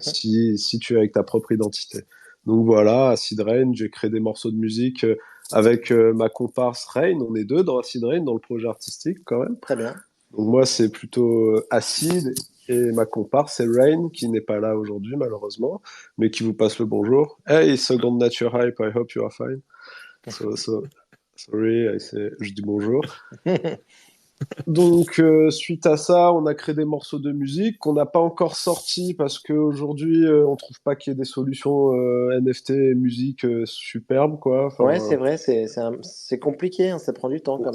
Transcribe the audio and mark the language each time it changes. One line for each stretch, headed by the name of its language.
French: si tu es avec ta propre identité. Donc voilà, Acid Rain, j'ai créé des morceaux de musique avec ma comparse Rain. On est deux dans Acid Rain, dans le projet artistique quand même. Très bien. Donc moi, c'est plutôt Acid et ma comparse, c'est Rain, qui n'est pas là aujourd'hui malheureusement, mais qui vous passe le bonjour.
English: Hey, Second Nature Hype, I hope you are fine.
French: Sorry, je dis bonjour. Donc, suite à ça, on a créé des morceaux de musique qu'on n'a pas encore sortis parce qu'aujourd'hui, on trouve pas qu'il y ait des solutions NFT et musique superbes, quoi. Ouais, Enfin, c'est vrai, c'est compliqué, hein, ça prend du temps quand même.